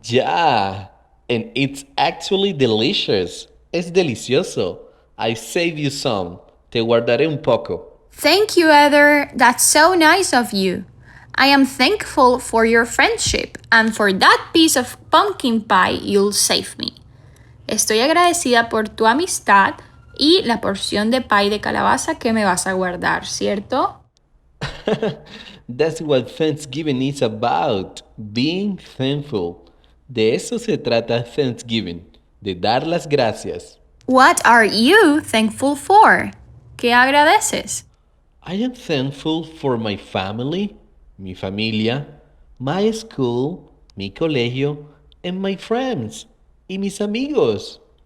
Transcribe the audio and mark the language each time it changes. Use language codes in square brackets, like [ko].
[en] Yeah, and it's actually delicious. [es] Es delicioso. [en] I save you some. [es] Te guardaré un poco. [en] Thank you, Heather. That's so nice of you. I am thankful for your friendship and for that piece of pumpkin pie you'll save me. [es] Estoy agradecida por tu amistad y la porción de pie de calabaza que me vas a guardar, ¿cierto? [en] That's what Thanksgiving is about. Being thankful. [es] De eso se trata Thanksgiving. De dar las gracias. [en] What are you thankful for? [es] ¿Qué agradeces? [en] I am thankful for my family, [es] mi familia, [en] my school, [es] mi colegio, [en] and my friends, [es] y mis amigos.